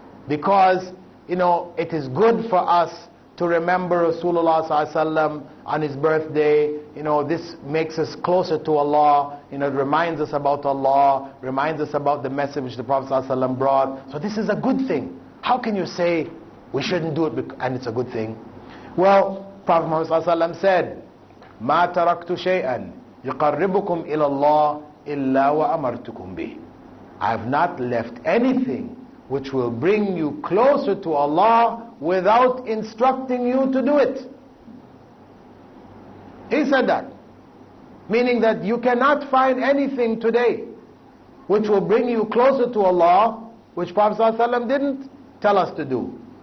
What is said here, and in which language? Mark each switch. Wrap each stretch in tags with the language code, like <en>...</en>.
<en>Because, it is good for us to remember Rasulullah ﷺ on his birthday. This makes us closer to Allah. It reminds us about Allah, reminds us about the message which the Prophet ﷺ brought. So this is a good thing. How can you say we shouldn't do it and it's a good thing? Well, Prophet Muhammad ﷺ said,</en> <ar>مَا تَرَكْتُ شَيْئًا يُقَرِّبُكُمْ إِلَى اللَّهِ إِلَّا وَأَمَرْتُكُمْ بِهِ.</ar> <en>I have not left anything which will bring you closer to Allah without instructing you to do it. He said that. Meaning that you cannot find anything today which will bring you closer to Allah, which Prophet ﷺ didn't tell us to do.</en>